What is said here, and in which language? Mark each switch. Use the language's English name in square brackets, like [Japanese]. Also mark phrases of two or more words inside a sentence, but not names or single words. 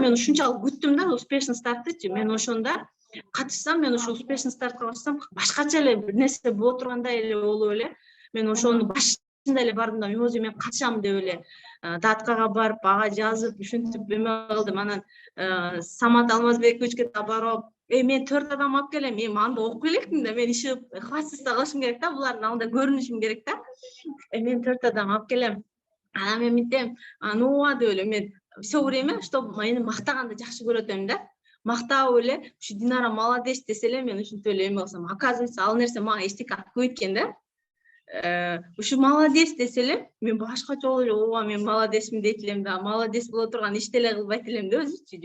[Kyrgyz] Мен ушунчалык күттүм да успешный старттычы. Мен ошондо катышсам, мен ошо успешный стартка катышсам, башкача эле бир нерсе боло тургандай эле болуп эле, мен ошону башында эле бардым да, мимози мен катышам деп эле даткага барып, ага жазып, ушинтип эме кылдым. Анан Самат Алмазбековичке да барып, мен 4 адам алып келем, мен анда окуп электим да, мен иши хвастаться кылышым керек да, булардын алдында көрүнүшүм керек да. Мен 4 адам алып келем. Анан мен мынтем, ооба деп эле мен [Russian] все время, чтобы [Kyrgyz] мени мактаганды жакшы көрөтөм да. Мактап эле, ушу Динара молодец десе эле, мен ушинтип эле эме кылсам, оказывается, ал нерсе мага эчтеке алып келбейт да. Ушу молодец десе эле, мен башкача болуп эле, ооба мен молодецмин дейт элем да, молодец боло турган ишти эле кылбайт элем да өзүчү.